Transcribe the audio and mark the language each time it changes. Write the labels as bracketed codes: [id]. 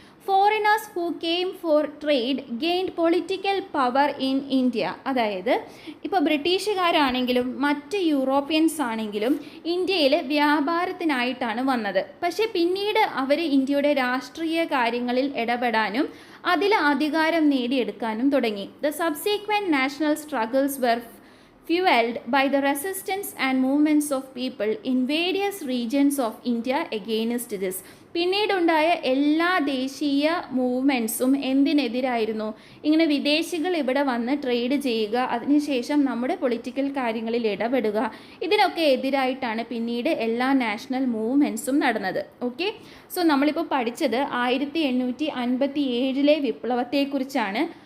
[en] Foreigners who came for trade gained political power in India. [ml] അതായത് ഇപ്പോൾ ബ്രിട്ടീഷുകാരാണെങ്കിലും മറ്റ് Europeans ആണെങ്കിലും ഇന്ത്യയിൽ വ്യാപാരത്തിനായിട്ടാണ് വന്നത്. പക്ഷേ പിന്നീട് അവർ ഇന്ത്യയുടെ രാഷ്ട്രീയ കാര്യങ്ങളിൽ ഇടപെടാനും അതിൽ അധികാരം നേടിയെടുക്കാനും തുടങ്ങി. [en] The subsequent national struggles were fueled by the resistance and movements of people in various regions of India against this. [ml] പിന്നീടുണ്ടായ എല്ലാ ദേശീയ മൂവ്മെൻറ്റ്സും എന്തിനെതിരായിരുന്നു? ഇങ്ങനെ വിദേശികൾ ഇവിടെ വന്ന് ട്രേഡ് ചെയ്യുക, അതിനുശേഷം നമ്മുടെ പൊളിറ്റിക്കൽ കാര്യങ്ങളിൽ ഇടപെടുക, ഇതിനൊക്കെ എതിരായിട്ടാണ് പിന്നീട് എല്ലാ നാഷണൽ മൂവ്മെൻറ്റ്സും നടന്നത്. ഓക്കെ, സോ നമ്മളിപ്പോൾ പഠിച്ചത് 1857 വിപ്ലവത്തെക്കുറിച്ചാണ്.